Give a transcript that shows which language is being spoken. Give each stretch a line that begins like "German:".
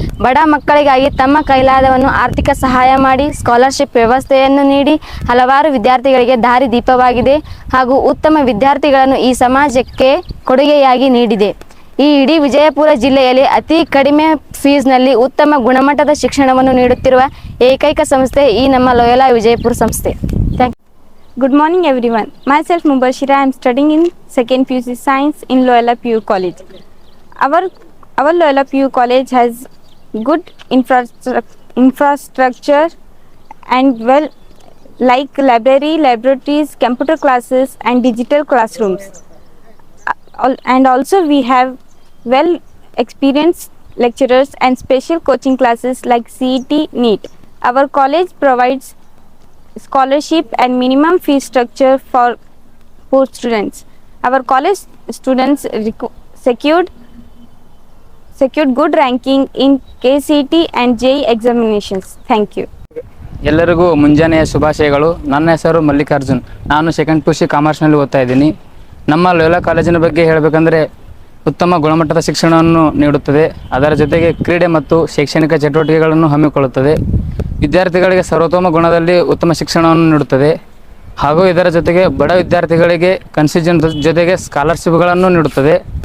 Kannada: ಬಡ ಮಕ್ಕಳಿಗಾಗಿ ತಮ್ಮ ಕೈಲಾದವನ್ನು ಆರ್ಥಿಕ ಸಹಾಯ ಮಾಡಿ ಸ್ಕಾಲರ್ಶಿಪ್ ವ್ಯವಸ್ಥೆಯನ್ನು ನೀಡಿ ಹಲವಾರು ವಿದ್ಯಾರ್ಥಿಗಳಿಗೆ ದಾರಿ ದೀಪವಾಗಿದೆ ಹಾಗೂ ಉತ್ತಮ ವಿದ್ಯಾರ್ಥಿಗಳನ್ನು ಈ ಸಮಾಜಕ್ಕೆ ಕೊಡುಗೆಯಾಗಿ ನೀಡಿದೆ. ಈ ಇಡೀ ವಿಜಯಪುರ ಜಿಲ್ಲೆಯಲ್ಲಿ ಅತಿ ಕಡಿಮೆ ಫೀಸ್ನಲ್ಲಿ ಉತ್ತಮ ಗುಣಮಟ್ಟದ ಶಿಕ್ಷಣವನ್ನು ನೀಡುತ್ತಿರುವ ಏಕೈಕ ಸಂಸ್ಥೆ ಈ ನಮ್ಮ ಲೋಯಲಾ ವಿಜಯಪುರ ಸಂಸ್ಥೆ.
English: Thank you. Good morning everyone. Myself Mubashira. I am studying in 2nd PUC Science in Loyola PU College. Our Loyola PU College has good infrastructure and well like library, laboratories, computer classes and digital classrooms. And also we have well experienced lecturers and special coaching classes like CET, NEET. Our college provides scholarship and minimum fee structure for poor students. Our college students secured good ranking in KCET and JEE examinations. Thank you.
Kannada: ಎಲ್ಲರಿಗೂ ಮುಂಜಾನೆಯ ಶುಭಾಶಯಗಳು. ನನ್ನ ಹೆಸರು ಮಲ್ಲಿಕಾರ್ಜುನ್. ನಾನು 2nd PUC ಕಾಮರ್ಸ್ನಲ್ಲಿ ಓದ್ತಾ ಇದ್ದೀನಿ. ನಮ್ಮ ಲೋಯಲಾ ಕಾಲೇಜಿನ ಬಗ್ಗೆ ಹೇಳಬೇಕಂದ್ರೆ ಉತ್ತಮ ಗುಣಮಟ್ಟದ ಶಿಕ್ಷಣವನ್ನು ನೀಡುತ್ತದೆ. ಅದರ ಜೊತೆಗೆ ಕ್ರೀಡೆ ಮತ್ತು ಶೈಕ್ಷಣಿಕ ಚಟುವಟಿಕೆಗಳನ್ನು ಹಮ್ಮಿಕೊಳ್ಳುತ್ತದೆ. ವಿದ್ಯಾರ್ಥಿಗಳಿಗೆ ಸರ್ವೋತ್ತಮ ಗುಣದಲ್ಲಿ ಉತ್ತಮ ಶಿಕ್ಷಣವನ್ನು ನೀಡುತ್ತದೆ. ಹಾಗೂ ಇದರ ಜೊತೆಗೆ ಬಡ ವಿದ್ಯಾರ್ಥಿಗಳಿಗೆ ಕನ್ಸೆಷನ್ ಜೊತೆಗೆ ಸ್ಕಾಲರ್ಶಿಪ್ಗಳನ್ನು ನೀಡುತ್ತದೆ.